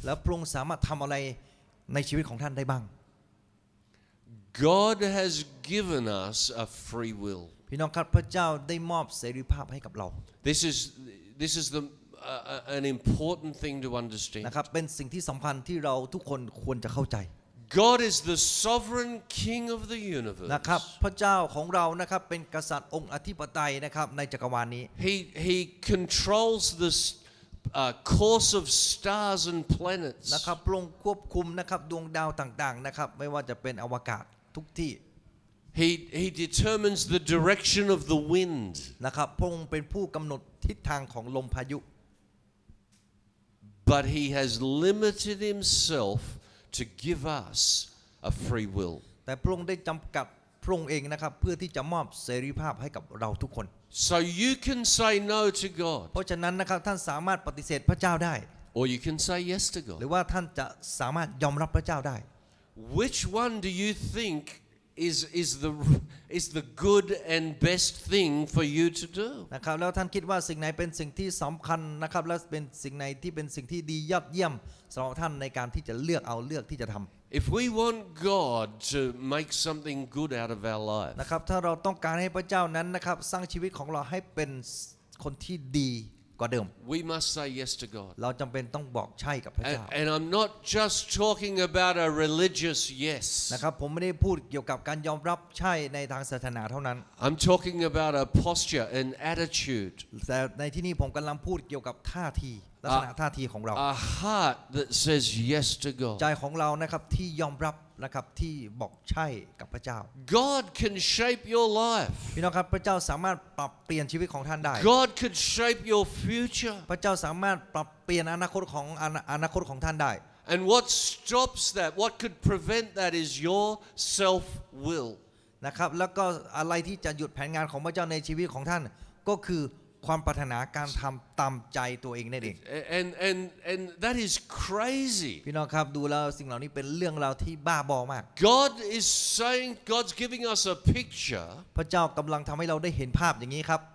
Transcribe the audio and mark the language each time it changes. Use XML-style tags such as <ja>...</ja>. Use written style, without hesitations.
<th>แล้วพระองค์สามารถทำอะไรในชีวิตของท่านได้บ้าง</th> <en>God has given us a free will.</en> <th>พี่น้องครับพระเจ้าได้มอบเสรีภาพให้กับเรา</th> <en>This is an important thing to understand.</en> <th>นะครับเป็นสิ่งที่สำคัญที่เราทุกคนควรจะเข้าใจ</th> <en>God is the sovereign King of the universe.</en> <th>นะครับพระเจ้าของเรานะครับเป็นกษัตริย์องค์อธิปไตยนะครับในจักรวาลนี้</th> <en>He controls the course of stars and planets.</en> <th>นะครับพระองค์ควบคุมนะครับดวงดาวต่างๆนะครับไม่ว่าจะเป็นอวกาศทุกที่</th> <en>He determines the direction of the wind.</en> <th>นะครับพระองค์เป็นผู้กำหนดทิศทางของลมพายุ</th> <en>But He has limited Himself to give us a free will.</en> <th>แต่พระองค์ได้จำกัดพระองค์เองนะครับเพื่อที่จะมอบเสรีภาพให้กับเราทุกคน</th> <en>So you can say no to God,</en> <th>เพราะฉะนั้นนะครับท่านสามารถปฏิเสธพระเจ้าได้</th> <en>or you can say yes to</en> <th>หรื</th> <en>God.</en> <th>อว่าท่านจะสามารถยอมรับพระเจ้าได้</th> <en>Which one do you think is the good and best thing for you to do.</en> <th>นะครับแล้วท่านคิดว่าสิ่งไหนเป็นสิ่งที่สำคัญนะครับและเป็นสิ่งไหนที่เป็นสิ่งที่ดียอดเยี่ยมสำหรับท่านในการที่จะเลือกที่จะทำ</th> <en>If we want God to make something good out of our life,</en> <th>นะครับถ้าเราต้องการให้พระเจ้านั้นนะครับสร้างชีวิตของเราให้เป็นคนที่ดีกว่าเดิม</th> <en>we must say yes to God.</en> <th>เราจำเป็นต้องบอกใช่กับพระเจ้า</th> <en>And I'm not just talking about a religious yes.</en> <th>นะครับผมไม่ได้พูดเกี่ยวกับการยอมรับใช่ในทางศาสนาเท่านั้น</th> <en>I'm talking about a posture, an attitude,</en> <th>แต่ในที่นี้ผมกำลังพูดเกี่ยวกับท่าทีลักษณะท่าทีของเรา</th> <en>a heart that says yes to</en> <th>ใจ</th> <en>God.</en> <th>ของเรานะครับที่ยอมรับนะครับที่บอกใช่กับพระเจ้า</th> <en>God can shape your life.</en> <th>พี่น้องครับพระเจ้าสามารถปรับเปลี่ยนชีวิตของท่านได้</th> <en>God could shape your future.</en> <th>พระเจ้าสามารถปรับเปลี่ยนอนาคตของท่านได้</th> <en>And what stops that, what could prevent that is your self-will.</en> <th>นะครับแล้วก็อะไรที่จะหยุดแผนงานของพระเจ้าในชีวิตของท่านก็คือความปรารถนาการทำตามใจตัวเองนั่นเอง</th> <en>And that is crazy.</en> <th>พี่น้องครับดูแล้วสิ่งเหล่านี้เป็นเรื่องราวที่บ้าบอมาก</th> <en>God is saying, God's giving us a picture.</en> <th>พระเจ้ากำลังทำให้เราได้เห็นภาพอย่างนี้ครับ</th>